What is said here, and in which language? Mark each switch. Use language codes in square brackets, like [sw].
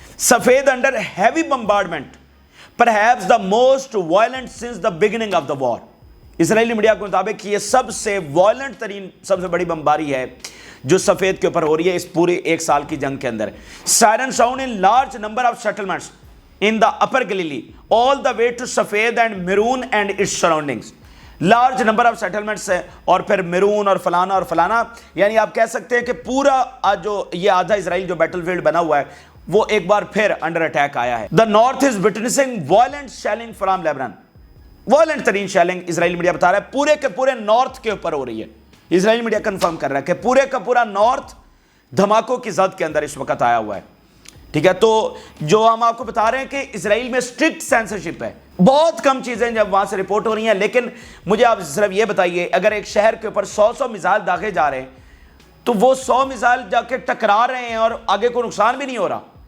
[en] Safed under heavy bombardment, perhaps the most violent since the beginning of the war. [ur] Israeli media کے مطابق یہ سب سے وائلنٹ ترین, سب سے بڑی بمباری ہے جو سفید کے اوپر ہو رہی ہے اس پورے ایک سال کی جنگ کے اندر. [en] Siren sound in large number of settlements in the upper Galilee all the way to Safed and Meroon and its surroundings. Large number of settlements [ur] ہے, اور پھر میرون اور فلانا اور فلانا, یعنی آپ کہہ سکتے ہیں کہ پورا جو یہ آدھا اسرائیل جو بیٹل فیلڈ بنا ہوا ہے وہ ایک بار پھر انڈر اٹیک آیا ہے. [en] The north is witnessing violent shelling from Lebanon. [ur] Violent Tareen shelling Israel media بتا رہا ہے پورے کے پورے نارتھ کے اوپر ہو رہی ہے. اسرائیل میڈیا کنفرم کر رہا ہے کہ پورے کا پورا نارتھ دھماکوں کی زد کے اندر اس وقت آیا ہوا ہے. ٹھیک ہے, تو جو ہم آپ کو بتا رہے ہیں کہ اسرائیل میں اسٹرکٹ سینسرشپ ہے, بہت کم چیزیں جب وہاں سے رپورٹ ہو رہی ہیں, لیکن مجھے آپ صرف یہ بتائیے اگر ایک شہر کے اوپر 100 میزائل داغے جا رہے ہیں تو وہ 100 میزائل جا کے ٹکرا رہے ہیں اور آگے کوئی نقصان بھی نہیں ہو رہا.